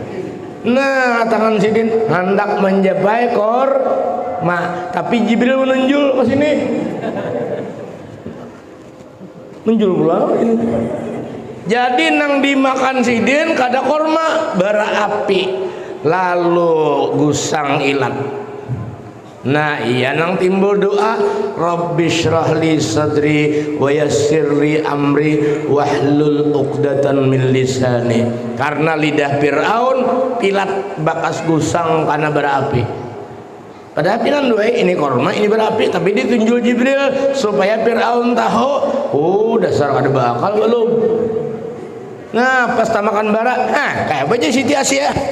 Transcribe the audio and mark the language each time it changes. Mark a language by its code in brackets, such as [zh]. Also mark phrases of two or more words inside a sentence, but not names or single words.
[bjn] Nah, tangan sidin hendak menjabai tapi Jibril menunjul ke sini. Menunjul pula ini. Jadi nang dimakan sidin kada korma bara api lalu gusang ilat. Nah iya nang timbul doa [ar] رب اشرح لي صدري ويسر لي أمري واحلل عقدة من لساني. [bjn] Karena lidah Fir'aun pilat bakas gusang karena berapi. Padahal pilan dua ini korma ini berapi, tapi ditunjuk Jibril supaya Fir'aun tahu dasar ada bakal belum. Nah pas makan bara kayak aja Siti Asia.